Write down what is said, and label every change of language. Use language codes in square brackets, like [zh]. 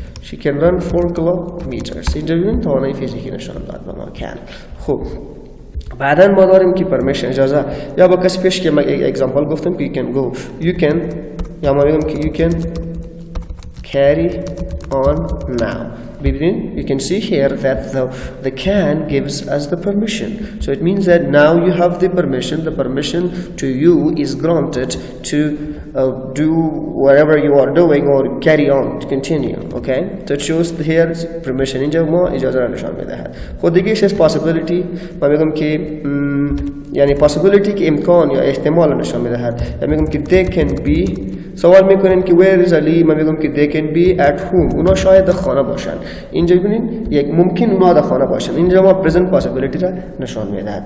[en] She can run 4 kilometers. [fa] اینجا ببینید توانایی فیزیکی نشان داد به ما can. خب بعداً ما داریم که permission اجازه یا با کسی پیش که من example گفتم که [en] you can go you can [fa] یا ما میگم که [en] you can carry on now. You can see here that the can gives us the permission. So it means that now you have the permission. The permission to you is granted to do whatever you are doing or carry on, to continue. Okay? So it shows here permission. [fa] اینجا ما اجازه را نشان میدهد. خود دیگه [en] is possibility. [fa] ما میگم که یعنی possibility که امکان یا احتمال نشان میدهد. یا میگم که [en] they can be. [fa] سوال میکنین که [en] where is Ali؟ [fa] من میگم که [en] they can be at home. [fa] اونا شاید در خانه باشن. اینجا ببینید یک ممکن اونا در خانه باشن. اینجا ما present possibility را نشان میدهد.